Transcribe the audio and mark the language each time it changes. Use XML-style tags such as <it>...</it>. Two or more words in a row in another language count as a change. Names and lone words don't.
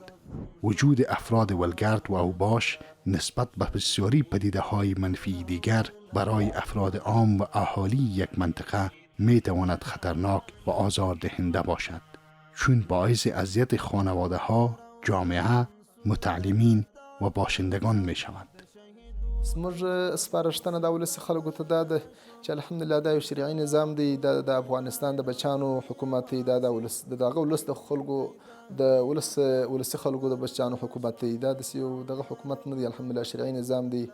<fa>وجود افراد ولگرد و اوباش نسبت به بسیاری پدیده های منفی دیگر برای افراد عام و اهالی یک منطقه می تواند خطرناک و آزاردهنده باشد، چون باعث اذیت خانواده ها، جامعه، متعلمین و باشندگان می شود.</fa> <ps>زموږ سپارښتنه د ولسي خلکو ته دا ده چې الحمدلله دا یو شرعي نظام دی، دا د افغانستان د بچیانو حکومت دی، دا د دغه ولس د خلکو د ولسي خلکو د بچیانو حکومت دی، دا داسې یو دغه حکومت نه دی، الحمدلله شرعي نظام دی.</ps>